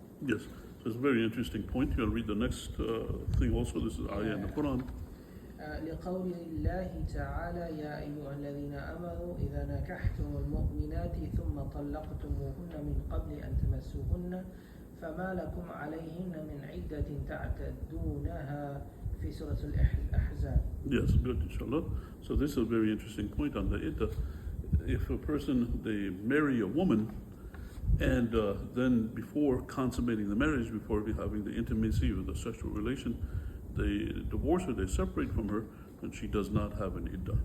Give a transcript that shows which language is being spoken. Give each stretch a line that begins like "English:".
English: Yes, so it's a very interesting point. You'll read the next thing also. This is ayah in the Quran.
Arabic: لقول الله تعالى يا أيها الذين آمنوا إذا نكحتم المؤمنات ثم طلقتموهن من قبل أن تمسوهن فما لكم عليهن من عدة تعتدونها في سورة الأحزاب.
English: Yes, good, inshallah. So this is a very interesting point on the iddah. If a person, they marry a woman, and then before consummating the marriage, before having the intimacy or the sexual relation, they divorce her, they separate from her, and she does not have an iddah.